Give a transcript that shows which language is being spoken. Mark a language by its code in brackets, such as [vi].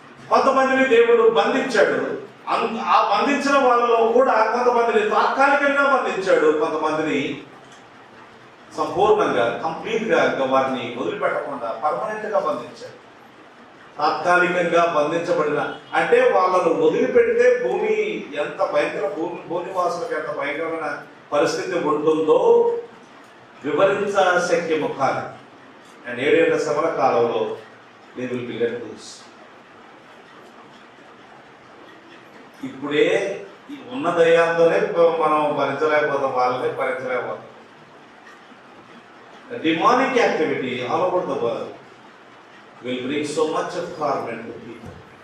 [te] కొంతమందిని దేవుడు బంధించాడు. ఆ బంధించిన వాళ్ళలో కూడా కొంతమందిని తాత్కాలికంగా బంధించాడు, కొంతమందిని సంపూర్ణంగా కంప్లీట్గా వారిని వదిలిపెట్టకుండా పర్మనెంట్ గా బంధించాడు. తాత్కాలికంగా బంధించబడిన అంటే వాళ్ళను వదిలిపెడితే భూమి ఎంత భయంకర, భూనివాసులకు ఎంత భయంకరమైన పరిస్థితి ఉంటుందో వివరించశక్యము కాదు. [en] and [te] 7 ఏళ్ల శ్రమల కాలంలో [en] they will be let loose. [te] ఇప్పుడే ఉన్న దయ్యాలతోనే మనం భరించలేకపోతాం, వాళ్ళనే భరించలేకపోతాం. [en] Demonic activity all over the world will bring so much of torment to people.